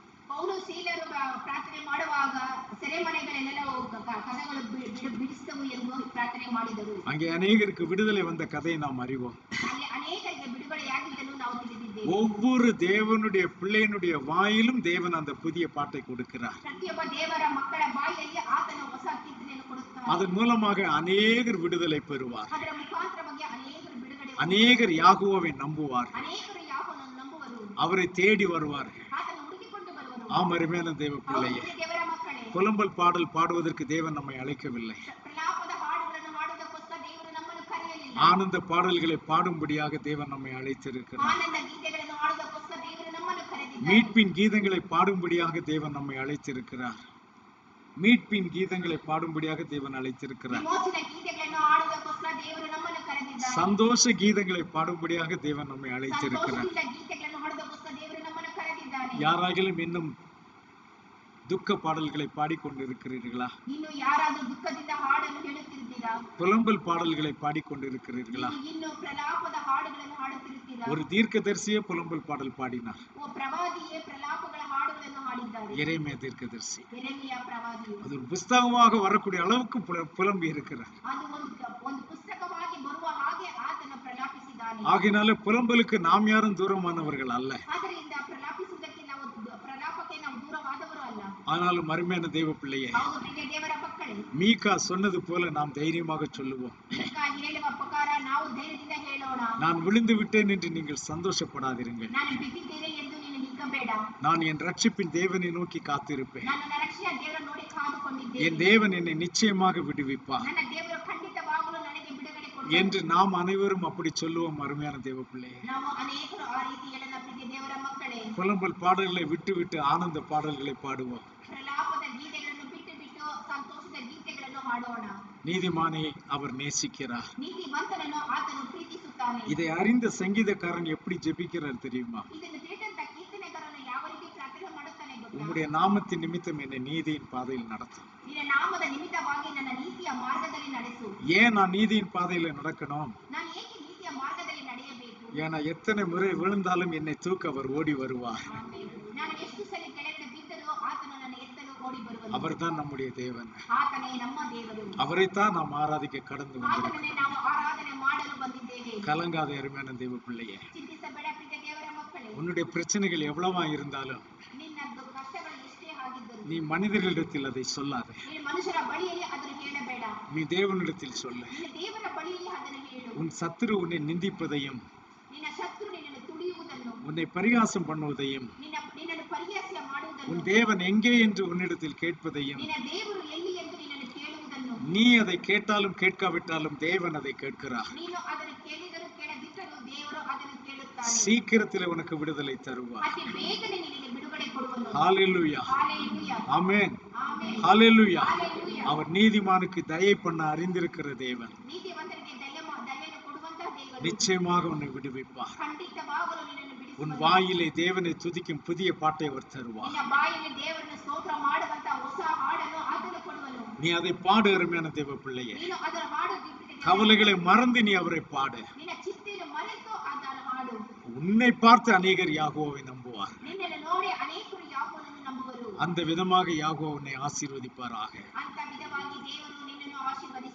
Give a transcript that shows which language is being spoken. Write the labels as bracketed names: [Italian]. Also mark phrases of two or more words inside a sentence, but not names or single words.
[Kannada] ಪೌಲು ಸೀಲರು ಪ್ರಾರ್ಥನೆ ಮಾಡುವಾಗ ಸೆರೆಮನೆಗಳೆಲ್ಲ ಕಥೆಗಳು ಬಿಡಿಸ್ತವು ಎಂದು ಪ್ರಾರ್ಥನೆ ಮಾಡಿದರು. [Tamil] அங்கே அநேகருக்கு விடுதலை வந்த கதையை நாம் அறிவோம். [Kannada] ಅಲ್ಲಿ ಅನೇಕರಿಗೆ ಬಿಡುಗಡೆಯಾಗಿದ್ದನ್ನು ನಾವು ತಿಳಿದಿದ್ದೇವೆ. [Tamil] ஒவ்வொரு தேவனுடைய பிள்ளையினுடைய வாயிலும் தேவன் அந்த புதிய பாட்டை கொடுக்கிறார். [Kannada] ಪ್ರತಿಯೊಬ್ಬ ದೇವರ ಮಕ್ಕಳ ಬಾಯಿಯಲ್ಲಿ ಆತನು ಹೊಸ ಕೀರ್ತನೆಯನ್ನು ಕೊಡುತ್ತಾನೆ. [Tamil] அதன் மூலமாக அநேகர் விடுதலை பெறுவார். [Kannada] ಅದರ ಮುಖಾಂತರವಾಗಿ ಅನೇಕರು ಬಿಡುಗಡೆ, [Tamil] அநேகர் யாகுவோவை நம்புவார். [Kannada] ಅನೇಕರು ಯಾವನನ್ನು ನಂಬುವರು, [Tamil] அவரை தேடி வருவார்கள். [Kannada] ಆತನು ಹುಡುಕಿಕೊಂಡು ಬರುವರು. [Tamil] ஆம், அருமையான தேவ பிள்ளையே, [Kannada] ದೇವರ ಮಕ್ಕಳೇ, [Tamil] புலம்பல் பாடல் பாடுவதற்கு தேவன் நம்மை அழைக்கவில்லை. [Kannada] ಪ್ರಲಾಪದ ಹಾಡುಗಳನ್ನು ಮಾಡುವುದಕ್ಕೋಸ್ಕರ ದೇವರು ನಮ್ಮನ್ನು ಕರೆಯಲಿಲ್ಲ. [Tamil] ஆனந்த பாடல்களை பாடும்படியாக தேவன் நம்மை அழைத்திருக்கிறார். [Kannada] ಆನಂದ ಗೀತೆಗಳನ್ನು ಹಾಡುವುದಕ್ಕೋಸ್ಕರ ದೇವರು ನಮ್ಮನ್ನು ಕರೆದಿದ್ದಾನೆ. [Tamil] மீட்பின் கீதங்களை பாடும்படியாக தேவன் நம்மை அழைத்திருக்கிறார். மீட்பின் கீதங்களை பாடும்படியாக தேவன் அழைத்திருக்கிறார். [Kannada] ವಿಮೋಚನೆ ಗೀತೆಗಳನ್ನು ಹಾಡುವುದಕ್ಕೋಸ್ಕರ ದೇವರು ನಮ್ಮನ್ನು ಕರೆದಿದ್ದಾನೆ. [Tamil] சந்தோஷ கீதங்களை பாடும்படியாக தேவன் நம்மை அழைத்திருக்கிறார். [Kannada] ಸಂತೋಷದಿಂದ ಗೀತೆಗಳನ್ನು ಹಾಡುವುದಕ್ಕೋಸ್ಕರ ದೇವರು ನಮ್ಮನ್ನು ಕರೆದಿದ್ದಾನೆ. [Tamil] யாராகிலும் இன்னும் துக்க பாடல்களை பாடிக்கொண்டிருக்கிறீர்களா? [Kannada] ಇನ್ನು ಯಾರಾದರೂ ದುಃಖದಿಂದ ಹಾಡನ್ನು ಹೇಳುತ್ತಿದ್ದೀರಾ? [Tamil] புலம்பல் பாடல்களை பாடிக்கொண்டிருக்கிறீர்களா? [Kannada] ಇನ್ನು ಪ್ರಲಾಪದ ಹಾಡುಗಳನ್ನು ಹಾಡುತ್ತಿರುತ್ತೀರಾ? [Tamil] ஒரு தீர்க்கதரிசியே புலம்பல் பாடல் பாடினார். [Kannada] ಪ್ರವಾದಿಯೇ ಪ್ರಲಾಪಗಳ ಹಾಡುಗಳನ್ನು ಹಾಡುಗಳನ್ನು ಹಾಡಿದ್ದಾರೆ. [Tamil] எரேமியா தீர்க்கதரிசி [Kannada] ಯೆರೆಮೀಯ ಪ್ರವಾದಿಯು [Tamil] அது ஒரு புஸ்தகமாக வரக்கூடிய அளவுக்கு புலம்பி இருக்கிறார். [Kannada] ಅದು ಒಂದು ಪುಸ್ತಕವಾಗಿ ಬರುವ ಹಾಗೆ ಆತನು ಪ್ರಲಾಪಿಸಿದ್ದಾನೆ. [Tamil] ஆகினால புலம்பலுக்கு நாம் யாரும் தூரமானவர்கள் அல்ல. [Kannada] ಆದ್ದರಿಂದ ಪ್ರಲಾಪಿಸುವುದಕ್ಕೆ ಪ್ರಲಾಪಕ್ಕೆ ನಾವು ದೂರವಾದವರು ಅಲ್ಲ. [Tamil] ஆனாலும் அருமையான தேவ பிள்ளையே, [Kannada] ಹೌದು ಪ್ರಿಯ ದೇವರ ಮಕ್ಕಳೇ, [Tamil] மீகா சொன்னது போல நாம் தைரியமாக சொல்லுவோம். [Kannada] ಮೀಕಾ ಹೇಳುವ ಪ್ರಕಾರ ನಾವು ಧೈರ್ಯದಿಂದ ಹೇಳೋಣ. [Tamil] நான் விழுந்து விட்டேன் என்று நீங்கள் சந்தோஷப்படாதீர்கள். [Kannada] ನಾನು ಬಿದ್ದಿದ್ದೇನೆ ಎಂದು ನೀನು ಹಿಗ್ಗಬೇಡ. [Tamil] நான் என் ரட்சிப்பின் தேவனை நோக்கி காத்திருப்பேன். [Kannada] ನನ್ನ ರಕ್ಷೆಯ ದೇವರನ್ನು ನೋಡಿ ಕಾದುಕೊಂಡಿದ್ದೇನೆ. [Tamil] என் தேவன் என்னை நிச்சயமாக விடுவிப்பார் [Kannada] ನನ್ನ ದೇವರು ಖಂಡಿತವಾಗಲೂ ನನಗೆ ಬಿಡುಗಡೆ ಕೊಡುವರು [Tamil] என்று நாம் அனைவரும் அப்படி சொல்லுவோம். அருமையான தேவ பிள்ளையே, [Kannada] ನಾವು ಅನೇಕರು ಆ ರೀತಿ ಹೇಳೋಣ ಪ್ರಿಯ ದೇವರ ಮಕ್ಕಳೇ. [Tamil] புலம்பல் பாடல்களை விட்டு விட்டு ஆனந்த பாடல்களை பாடுவோம். [Kannada] ಪ್ರಲಾಪದ ಗೀತೆಗಳನ್ನು ಬಿಟ್ಟು ಬಿಟ್ಟು ಸಂತೋಷದ ಗೀತೆಗಳನ್ನು ಹಾಡೋಣ. [Tamil] நீதிமானை அவர் நேசிக்கிறார். [Kannada] ನೀತಿವಂತನನ್ನು ಆತನು ಪ್ರೀತಿಸುತ್ತಾನೆ. [Tamil] இதை அறிந்த சங்கீதக்காரன் எப்படி ஜெபிக்கிறார் தெரியுமா? [Kannada] ಇದನ್ನು ತಿಳಿದಂತ ಕೀರ್ತನೆಗಾರನು ಯಾವ ರೀತಿ ಪ್ರಾರ್ಥನೆ ಮಾಡುತ್ತಾನೆ ಗೊತ್ತಾ? [Tamil] உம்முடைய நாமத்தின் நிமித்தம் என்னை நீதியின் பாதையில் நடத்தும். [Kannada] ನಿನ್ನ ನಾಮದ ನಿಮಿತ್ತವಾಗಿ ನನ್ನ ನೀತಿಯ ಮಾರ್ಗದಲ್ಲಿ ನಡೆಸು. [Tamil] ஏன் நான் நீதியின் பாதையில நடக்கணும்? [Kannada] ನಾನು ಏಕೆ ನೀತಿಯ ಮಾರ್ಗದಲ್ಲಿ ನಡೆಯಬೇಕು? [Tamil] ஏன்னா எத்தனை முறை விழுந்தாலும் என்னை தூக்க அவர் ஓடி வருவார். [Kannada] ನಾನು ಎಷ್ಟು ಸಲ ಕೆಳಗಡೆ ಬಿದ್ದರೂ ಆತನು ನನ್ನ ಎತ್ತಲು ಓಡಿ ಬರುವನು. [Tamil] அவர்தான் நம்முடைய தேவன். [Kannada] ಆತನೇ ನಮ್ಮ ದೇವರು. [Tamil] அவரைத்தான் நாம் ஆராதிக்க கடந்து வந்திருக்கிறோம். [Kannada] ಆತನನ್ನೇ ನಾವು ಆರಾಧನೆ ಮಾಡಲು ಬಂದಿದ್ದೇವೆ. [Tamil] கலங்காத அருமையான தேவ பிள்ளையே, [Kannada] ಚಿಂತಿಸಬೇಡ ಪ್ರಿಯ ದೇವರ ಮಕ್ಕಳೇ. [Tamil] உன்னுடைய பிரச்சனைகள் எவ்வளவா இருந்தாலும் [Kannada] ನಿನ್ನ ಕಷ್ಟಗಳು ಎಷ್ಟೇ ಆಗಿದ್ದರೂ [Tamil] நீ மனிதர்களிடத்தில் அதை சொல்லாதே. [Kannada] ನೀನು ಮನುಷ್ಯರ ಬಳಿಯಲ್ಲಿ ಅದನ್ನು ಹೇಳಬೇಡ. [Tamil] நீ தேவனிடத்தில் சொல்ல. [Kannada] ನಿನ್ನ ದೇವರ ಬಳಿಯಲ್ಲಿ ಅದನ್ನು ಹೇಳು. [Tamil] உன் சத்துரு உன்னை நிந்திப்பதையும் [Kannada] ನಿನ್ನ ಶತ್ರು ನಿನ್ನನ್ನು ತುಳಿಯುವುದನ್ನು, [Tamil] உன்னை பரிகாசம் பண்ணுவதையும் [Kannada] ನಿನ್ನನ್ನು ಪರಿಹಾಸ ಮಾಡುವುದನ್ನು, [Tamil] உன் தேவன் எங்கே என்று உன்னிடத்தில் கேட்பதையும், [Kannada] ನಿನ್ನ ದೇವರು ಎಲ್ಲಿ ಎಂದು ನಿನ್ನನ್ನು ಕೇಳುವುದನ್ನು, [Tamil] நீ அதை கேட்டாலும் கேட்காவிட்டாலும் தேவன் அதை கேட்கிறார். [Kannada] ನೀನು ಅದನ್ನು ಕೇಳಿದರೂ ಕೇಳದಿದ್ದರೂ ದೇವರು ಅದನ್ನು ಕೇಳುತ್ತಾನೆ. [Tamil] சீக்கிரத்தில் உனக்கு விடுதலை தருவார். [Kannada] ಅತಿ ಬೇಗನೆ ನಿನಗೆ ಬಿಡುಗಡೆ ಕೊಡುವನು. [Tamil] ஹalleluya, [Kannada] ಹಾಲೆಲೂಯಾ, [Tamil] ஆமென், [Kannada] ಆಮೆನ್, [Tamil] ஹalleluya. [Kannada] ಹಾಲೆಲೂಯಾ. [Tamil] அவர் நீதிமானுக்கு தயை பண்ண அறிந்திருக்கிற தேவன். [Kannada] ನೀತಿವಂತರಿಗೆ ದಯೆಯನ್ನು ಕೊಡುವಂತಹ ದೇವರು [Tamil] நிச்சயமாக உன்னை விடுவிப்பார். [Kannada] ಖಂಡಿತವಾಗಲೂ ನಿನ್ನನ್ನು [Tamil] உன் [Kannada] ಬಿಡಿಸುವನು. [Tamil] வாயிலே தேவனை துதிக்கும் புதிய பாட்டை அவர் தருவார். [Kannada] ನಿನ್ನ ಬಾಯಲ್ಲಿ ದೇವರನ್ನು ಸ್ತೋತ್ರ ಮಾಡುವಂತಹ ಹೊಸ ಹಾಡನ್ನು ಆತನು ಕೊಡುವನು. [Tamil] நீ அதை பாடு அருமையான தேவ பிள்ளையே. [Kannada] ನೀನು ಅದರ ಹಾಡು ಜೀವಿತದಲ್ಲಿ [Tamil] கவலைகளை மறந்து நீ அவரை பாடு. [Kannada] ನಿನ್ನ ಚಿಂತೆಯನ್ನು ಮರೆತು ಅದನ್ನು ಹಾಡು. [Tamil] உன்னை பார்த்து அநேகர் யாகோவை நம்புவார். [Kannada] ನಿನ್ನನ್ನು ನೋಡಿ ಅನೇಕರು ಯಾಕೋನನ್ನು ನಂಬುವರು. [Tamil] அந்த விதமாக யாகோ உன்னை ஆசீர்வதிப்பாராக. [Kannada] ಅಂತ ವಿಧವಾಗಿ ದೇವರು ನಿನ್ನನ್ನು ಆಶೀರ್ವದಿಸುವನು.